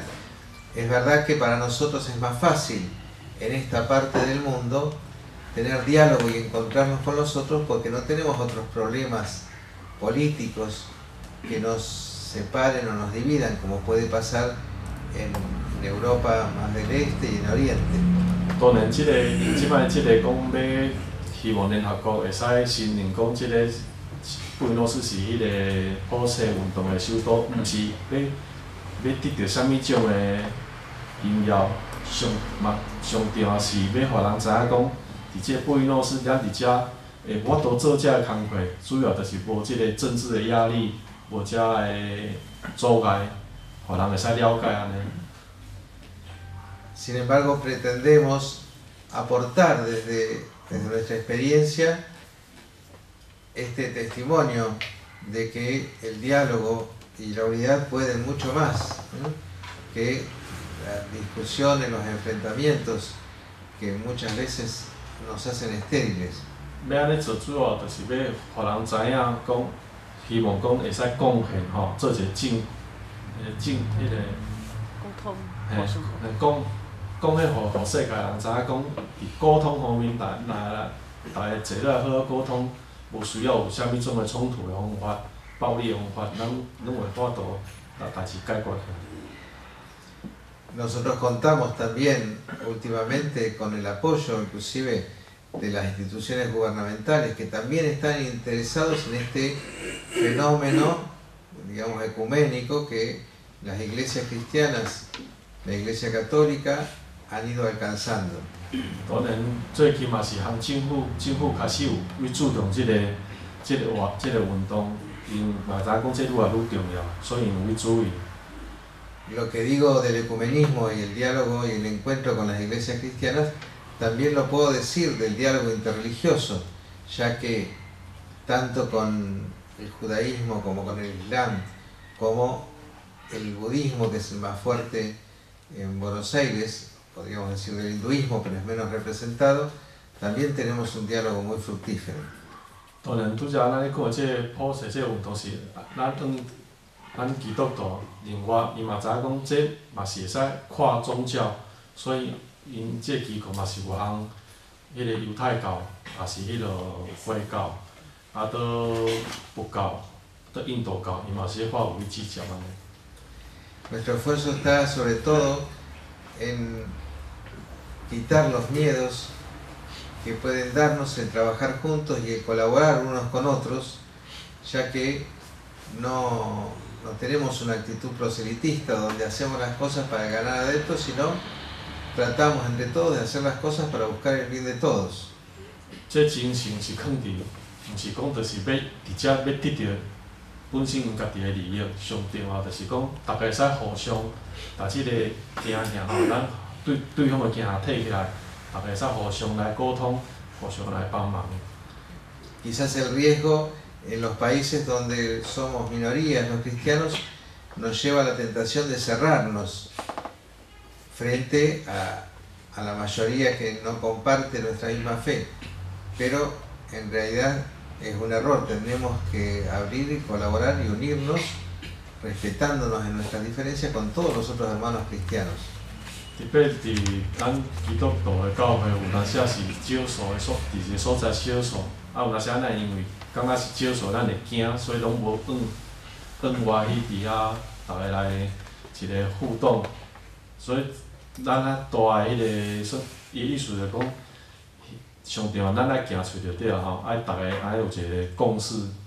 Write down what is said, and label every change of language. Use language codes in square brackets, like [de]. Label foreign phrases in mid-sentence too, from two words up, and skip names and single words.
[es] Es verdad que para nosotros es más fácil en esta parte del mundo tener diálogo y encontrarnos con los otros porque no tenemos otros problemas políticos que nos separen o nos dividan, como puede pasar en Europa más del Este y en Oriente. [nan] 当然，即摆讲要。希望联合国会使承认讲，即个贝诺斯是迄个普世运动的首都，毋是要得到啥物种的荣耀。上重要是要互人知影讲，伫即个贝诺斯，咱伫遮会法度做遮个工课，主要就是无即个政治的压力，无遮个阻碍，互人会使了解安尼。 [es] Sin embargo, pretendemos aportar desde nuestra experiencia este testimonio de que el diálogo y la unidad pueden mucho más que las discusiones, los enfrentamientos que muchas veces nos hacen estériles. [nan] 要安尼做主要就是要互人知影讲，希望讲会使贡献吼，做一个迄个沟通，讲迄互世界人知影讲，伫沟通方面，大家坐落来好好沟通，无需要有啥物种的冲突的方法、暴力的方法，咱拢会法度把代志解决起来。 [es] Nosotros contamos también últimamente con el apoyo inclusive de las instituciones gubernamentales que también están interesados en este fenómeno, digamos, ecuménico que las iglesias cristianas, la iglesia católica han ido alcanzando. [nan] 当然，最起码是向政府开始有主动即个这个运动，因嘛知讲这愈来愈重要，所以因有去注意。 [es] Lo que digo del ecumenismo y el diálogo y el encuentro con las iglesias cristianas, también lo puedo decir del diálogo interreligioso, ya que tanto con el judaísmo como con el islam, como el budismo, que es el más fuerte en Buenos Aires, podríamos decir del hinduismo, pero es menos representado, también tenemos un diálogo muy fructífero. [nan] 当然，拄则咱咧讲这普世这运动是，咱基督徒另外，伊嘛知影讲这嘛是会使跨宗教，所以因这机构嘛是有项，迄个犹太教，也是迄个回教，啊，倒佛教，倒印度教，伊嘛是咧看有去支持安尼。 [es] Nuestro esfuerzo está sobre todo en quitar los miedos que pueden darnos el trabajar juntos y el colaborar unos con otros, ya que no tenemos una actitud proselitista donde hacemos las cosas para ganar adeptos, sino tratamos entre todos de hacer las cosas para buscar el bien de todos. [nan] 这精神是放伫，毋是讲就是要直接要得到本身因家己的利益，上重要就是讲大家会使互相，把即个惊吓吼，咱对方的惊吓摕起来，大家会使互相来沟通，互相来帮忙。 [es] Quizás el riesgo en los países donde somos minorías, los cristianos, nos lleva a la tentación de cerrarnos frente a la mayoría que no comparte nuestra misma fe. Pero en realidad es un error, tenemos que abrir y colaborar y unirnos, respetándonos en nuestras diferencias con todos los otros hermanos cristianos. [nan] 特别伫咱基督徒的教会，有当时是少数的伫一个所在少数，啊有当时咱因为感觉是少数，咱会惊，所以拢无放外去伫遐，大家来一个互动，所以咱啊大的迄个说，伊意思就讲，上重要咱爱行出就对了吼，爱大家爱有一个共识。